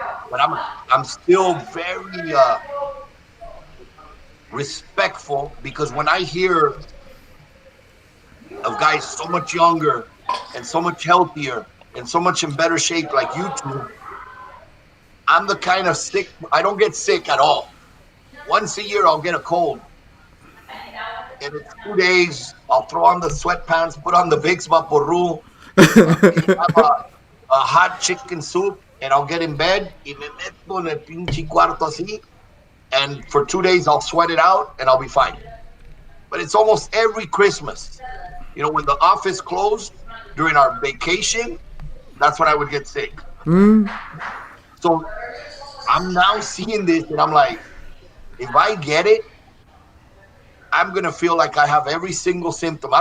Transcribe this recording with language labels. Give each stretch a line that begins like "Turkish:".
English: But I'm still very respectful because when I hear of guys so much younger and so much healthier and so much in better shape like you two, I'm the kind of sick, I don't get sick at all. Once a year, I'll get a cold. And in 2 days, I'll throw on the sweatpants, put on the Vicks Vaporru, have a hot chicken soup, and I'll get in bed.
Spanish: Y me meto en el pinche cuarto así.
English: And for 2 days, I'll sweat it out, and I'll be fine. But it's almost every Christmas. When the office closed during our vacation, that's when I would get sick. So I'm now seeing this, and I'm like, if I get it, I'm going to feel like I have every single symptom.